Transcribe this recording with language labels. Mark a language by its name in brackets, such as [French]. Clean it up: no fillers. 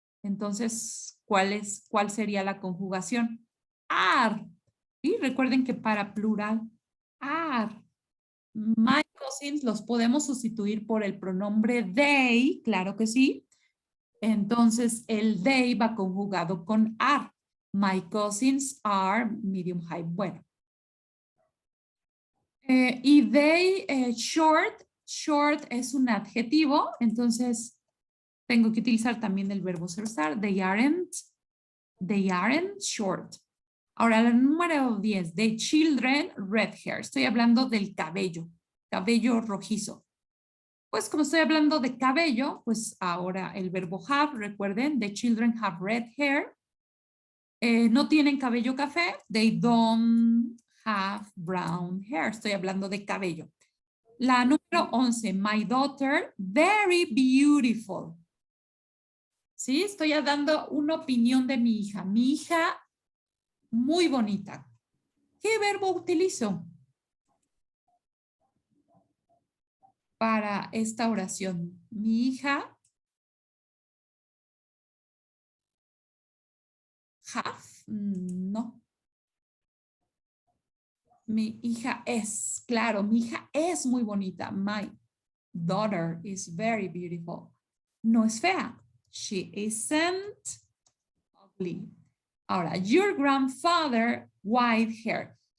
[Spanish] Entonces, ¿cuál sería la conjugación? Are. Y recuerden que para plural, are. [English] My cousins [Spanish] los podemos sustituir por el pronombre they, claro que sí. Entonces, el they va conjugado con are. [English] My cousins are medium high. [Spanish] Bueno. Y they, short es un adjetivo, entonces tengo que utilizar también el verbo ser estar. [English] They aren't short. [Spanish] Ahora, la número 10, [English] the children red hair. [Spanish] Estoy hablando del cabello rojizo. Pues como estoy hablando de cabello, pues ahora el verbo have, recuerden, [English] the children have red hair. [Spanish] No tienen cabello café, [English] they don't have brown hair. [Spanish] Estoy hablando de cabello. La número 11, [English] my daughter, very beautiful. [Spanish] ¿Sí? Estoy dando una opinión de mi hija. Mi hija, muy bonita. ¿Qué verbo utilizo para esta oración? Mi hija, have, no. Mi hija es, claro, mi hija es muy bonita. [English] My daughter is very beautiful. [Spanish] No es fea. [English] She isn't ugly. Ahora, your grandfather, white hair.